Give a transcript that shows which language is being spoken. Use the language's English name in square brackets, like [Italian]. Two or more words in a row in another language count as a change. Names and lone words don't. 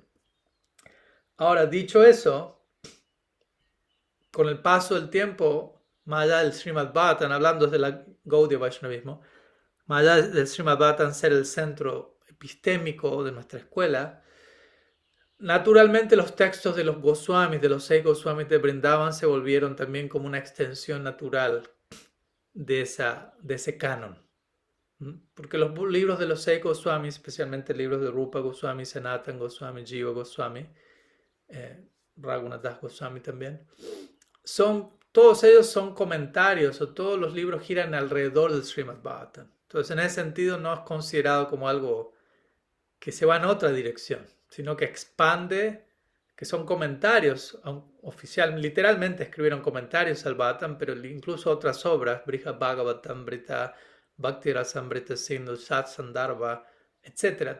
[Spanish] Ahora, dicho eso, con el paso del tiempo, más allá del Srimad Bhagavatam, hablando desde la Gaudiya Vaishnavismo, más allá del Srimad Bhagavatam ser el centro epistémico de nuestra escuela, naturalmente los textos de los Goswamis, de los 6 Goswamis de Vrindavan, se volvieron también como una extensión natural de ese canon. Porque los libros de los 6 Goswamis, especialmente libros de Rupa Goswami, Sanatana Goswami, Jiva Goswami, Raghunath Das Goswami también, todos ellos son comentarios, o todos los libros giran alrededor del Srimad Bhagavatam. Entonces, en ese sentido, no es considerado como algo que se va en otra dirección, sino que expande que son comentarios, literalmente escribieron comentarios al Bhagavatam, pero incluso otras obras, Brihad Bhagavatamrita, Bhakti Rasamrita Sindhu, Sat Sandarbha, etc.